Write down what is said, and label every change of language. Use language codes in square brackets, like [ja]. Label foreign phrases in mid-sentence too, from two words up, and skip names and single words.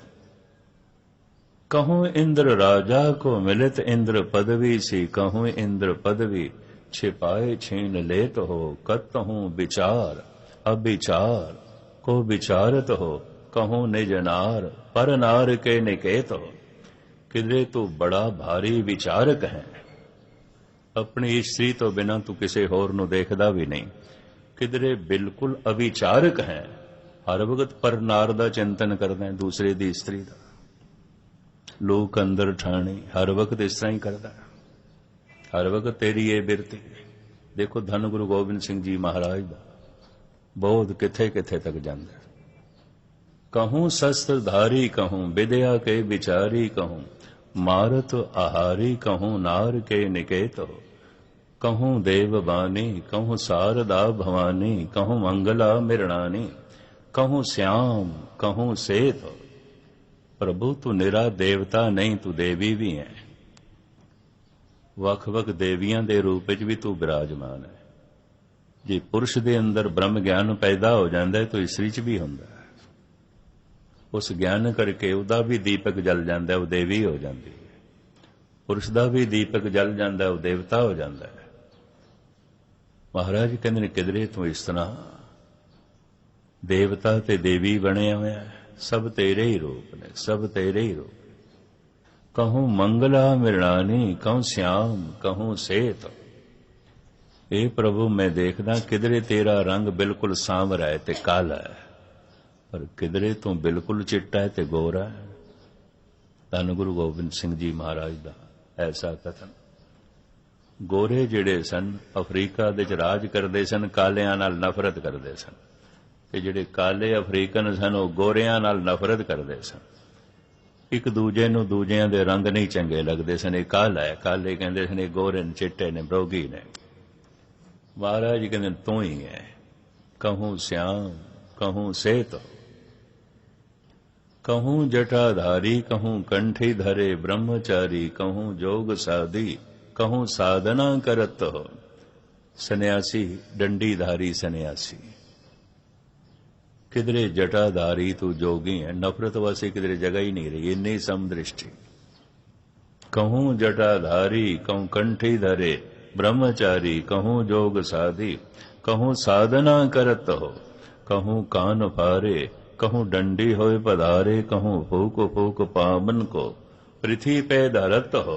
[bra] कहूँ इंद्र राजा को मिलित इंद्र पदवी सी, कहूँ इंद्र पदवी छिपाए छीन लेत हो। कतहूँ विचार अविचार को विचारत हो, कहूँ निज नार पर नार के निकेत हो। [pa] ਕਿਧਰੇ ਤੂ ਬੜਾ ਭਾਰੀ ਵਿਚਾਰਕ ਹੈ, ਅਪਨੀ ਸਤ੍ਰੀ ਤੋ ਬਿਨਾ ਤੂ ਕਿਸੀ ਹੋਰ ਨੂੰ ਦੇਖਦਾ ਭੀ ਨਹੀਂ। ਕਿਧਰੇ ਬਿਲਕੁਲ ਅਵਿਚਾਰਕ ਹੈ, ਹਰ ਵਕਤ ਪਰ ਨਾਰ ਦਾ ਚਿੰਤਨ ਕਰਦਾ ਹੈ, ਦੂਸਰੇ ਦੀ ਸਤ੍ਰੀ ਦਾ। ਲੋਕ ਅੰਦਰ ਠਾਣੀ ਹਰ ਵਕਤ ਇਸ ਤਰ੍ਹਾਂ ਹੀ ਕਰਦਾ ਹੈ, ਹਰ ਵਕਤ ਤੇਰੀ ਯੇ ਬਿਰਤੀ। ਦੇਖੋ ਧੰਨ ਗੁਰੂ ਗੋਬਿੰਦ ਸਿੰਘ ਜੀ ਮਹਾਰਾਜ ਦਾ ਬੋਧ ਕਿੱਥੇ ਕਿੱਥੇ ਤਕ ਜਾਂਦਾ ਹੈ। [bra] कहूँ शस्त्र धारी, कहूँ विद्या के विचारी, कहूँ मारत आहारी, कहूँ नार के निकेत हो। कहूँ देववानी, कहूँ शारदा भवानी, कहूँ मंगला मृणानी, कहूँ श्याम कहूँ सेत हो। [pa] ਪ੍ਰਭੂ ਤੂ ਨਿਰਾ ਦੇਵਤਾ ਨਹੀਂ, ਤੂ ਦੇਵੀ ਭੀ ਹੈ। ਵੱਖ ਵੱਖ ਦੇਵੀਆਂ ਦੇ ਰੂਪ ਵਿਚ ਭੀ ਤੂ ਵਿਰਾਜਮਾਨ ਹੈ। ਜੇ ਪੁਰਸ਼ ਦੇ ਅੰਦਰ ਬ੍ਰਹਮ ਗਿਆਨ ਪੈਦਾ ਹੋ ਜਾਤਾ ਹੈ ਤੋ ਸਤ੍ਰੀ ਚ ਭੀ ਹੋਂਦਾ ਹੈ। ਉਸ ਗਿਆਨ ਕਰਕੇ ਉਹਦਾ ਭੀ ਦੀਪਕ ਜਲ ਜਾਤਾ ਹੈ, ਵੋ ਦੇਵੀ ਹੋ ਜਾਤੀ ਹੈ। ਪੁਰਸ਼ ਦਾ ਭੀ ਦੀਪਕ ਜਲ ਜਾਤਾ ਹੈ, ਵੋ ਦੇਵਤਾ ਹੋ ਜਾਤਾ ਹੈ। ਮਹਾਰਾਜ ਕਹਿਤੇ ਨੇ ਕਿਧਰੇ ਤੂ ਇਸ ਤਰ੍ਹਾਂ ਦੇਵਤਾ ਤੇ ਦੇਵੀ ਬਣੇ ਹੋਏ ਹੈ, ਸਭ ਤੇਰੇ ਹੀ ਰੂਪ ਨੇ, ਸਭ ਤੇਰੇ ਹੀ ਰੂਪ। [bra] कहूँ मंगला मृणानी, कहूँ श्याम कहूँ सेत। [pa] ਏ ਪ੍ਰਭੂ ਮੈਂ ਦੇਖਦਾ ਕਿਧਰੇ ਤੇਰਾ ਰੰਗ ਬਿਲਕੁਲ ਸਾਂਵਰਾ ਹੈ ਤੇ ਕਾਲਾ ਹੈ, ਪਰ ਕਿਧਰੇ ਤੂ ਬਿਲਕੁਲ ਚਿੱਟਾ ਹੈ ਤੇ ਗੋਰਾ ਹੈ। ਧੰਨ ਗੁਰੂ ਗੋਬਿੰਦ ਸਿੰਘ ਜੀ ਮਹਾਰਾਜ ਦਾ ਐਸਾ ਕਥਨ। ਗੋਰੇ ਜਿਹੜੇ ਸਨ ਅਫ਼ਰੀਕਾ ਦੇ ਚ ਰਾਜ ਕਰਦੇ ਸਨ, ਕਾਲਿਆਂ ਨਾਲ ਨਫ਼ਰਤ ਕਰਦੇ ਸਨ, ਤੇ ਜਿਹੜੇ ਕਾਲੇ ਅਫ਼ਰੀਕਨ ਸਨ ਵੋ ਗੋਰਿਆਂ ਨਾਲ ਨਫ਼ਰਤ ਕਰਦੇ ਸਨ। ਇਕ ਦੂਜੇ ਨੂੰ ਦੂਜਿਆਂ ਦੇ ਰੰਗ ਨਹੀਂ ਚੰਗੇ ਲਗਦੇ ਸਨ। ਯੇ ਕਾਲਾ ਹੈ, ਕਾਲੇ ਕਹਿੰਦੇ ਸਨ, ਯੇ ਗੋਰੇ ਨੇ, ਚਿੱਟੇ ਨੇ, ਬਰੋਗੀ ਨੇ। ਮਹਾਰਾਜ ਕਹਿੰਦੇ ਤੂ ਹੀ ਹੈ। [bra] कहूँ श्याम कहूँ सेत, कहूँ जटाधारी, कहूँ कंठी धरे ब्रह्मचारी, कहूँ जोग साधी, कहूँ साधना करत हो। [pa] ਸੰਨਿਆਸੀ ਡੰਡੀਧਾਰੀ ਸੰਨਿਆਸੀ, ਕਿਧਰੇ ਜਟਾਧਾਰੀ ਤੂ ਜੋਗੀ ਹੈ। ਨਫ਼ਰਤ ਵਾਸੀ ਕਿਧਰੇ ਜਗ੍ਹਾ ਹੀ ਨਹੀਂ ਰਹੀ, ਇੰਨੀ ਸਮਦ੍ਰਿਸ਼ਟੀ। [bra] कहूँ जटाधारी, कहूँ कंठी धरे ब्रह्मचारी, कहूँ जोग साधी, कहूँ साधना करत हो। कहूँ कान फारे, कहूँ डंडी होए पधारे, कहूँ फूक फूक पावन को पृथ्वी पे धरत हो।